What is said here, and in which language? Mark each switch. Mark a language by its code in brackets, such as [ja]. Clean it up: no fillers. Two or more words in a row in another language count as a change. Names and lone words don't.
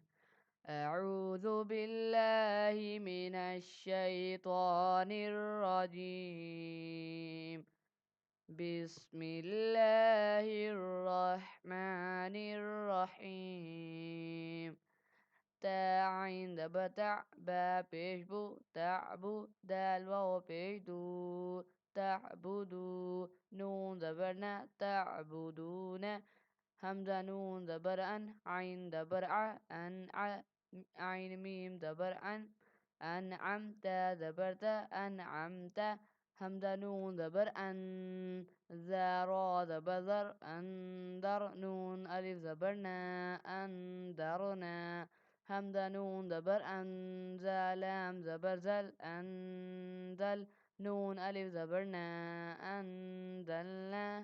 [ar] اعوذ باللہ من الشیطان الرجیم، بسم اللہ الرحمن الرحیم۔ [ur] تا عین زبر تع، با پیش بو، تعبو، دال واو پیش دو، تعبدو، نون زبر نا، تعبدون، حمزہ نون زبر ان، عین زبر ع، انع، عین میم زبر ان، انعم، تا زبر تا، انعمت، حمزہ نون زبر ان، زا را زبر زر، اندر، نون الف زبر نا، اندرنا، حمزہ نون زبر ان، زا لام زبر زل، انزل، نون الف زبر نا، انزلنا،